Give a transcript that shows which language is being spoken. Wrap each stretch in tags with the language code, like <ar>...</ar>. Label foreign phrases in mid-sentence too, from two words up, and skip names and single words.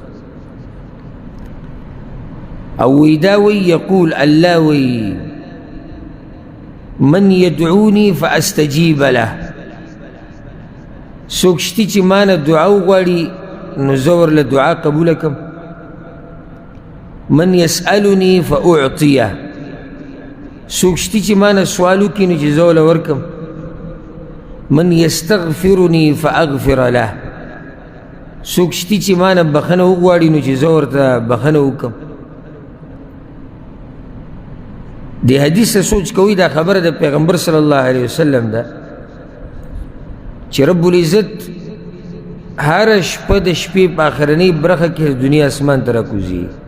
<ps>او وی دا وی</ps> <ar>یقول الله</ar> <ps>وی</ps> <ar>من يدعوني فاستجیب له،</ar> <ps>څوک شتي چې ما نه دعا وغواړي نو زه ورله دعا قبوله کړم.</ps> <ar>من يسألني فأعطيه،</ar> <ps>څوک شتي چې ما نه سوال وکړي نو چې زه ورله ورکړم.</ps> <ar>من يستغفرني فأغفر له،</ar> <ps>څوک شتي چې ما نه بخښنه وغواړي نو چې زه ورته بخښنه وکړم. دې حدیث ته سوچ کوئ، دا خبره د پیغمبر</ps> <ar>صلی الله علیه وسلم</ar> <ps>ده چې</ps> <ar>رب العزت</ar> <ps>هر شپه د شپې په آخرنۍ برخه کې دنیا اسمان ته راکوزي،</ps>